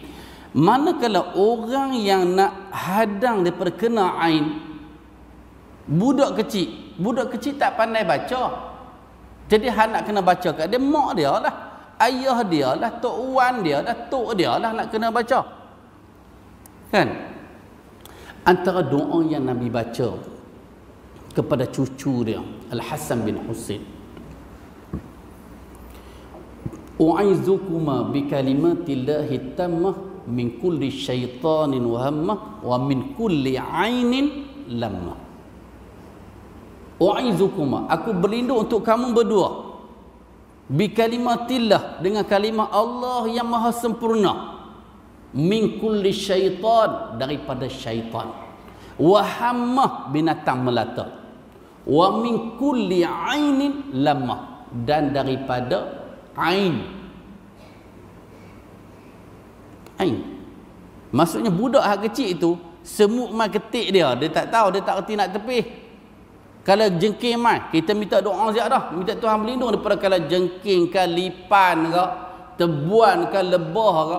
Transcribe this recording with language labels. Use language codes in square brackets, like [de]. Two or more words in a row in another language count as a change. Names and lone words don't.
[ms] Manakala orang yang nak hadang daripada kena ain, budak kecil tak pandai baca. Jadi hang nak kena baca kat dia, mak dia lah, ayah dia lah, tok wan dia lah, tok dia lah nak kena baca. Kan? Antara doa yang Nabi baca kepada cucu dia Al-Hasan bin Husain, [ar] أعيذكما بكلمات الله التامة من كل شيطان وهامة ومن كل عين لامة. [ms] U'aizukuma, aku berlindung untuk kamu berdua, [ar] بكلمات الله, [ms] dengan kalimah Allah yang maha sempurna, [ar] من كل شيطان, [ms] daripada syaitan, wahammah, binatang melata, [ar] ومن كل عين لامة, [ms] dan daripada ain. Ain maksudnya budak hak kecil itu semut mai ketik dia tak tahu, dia tak reti nak tepih. Kalau jengking mai, kita minta doa siap dah, minta Tuhan berlindung daripada kalau jengking ke, lipan ke, tebuan ke, lebah ke.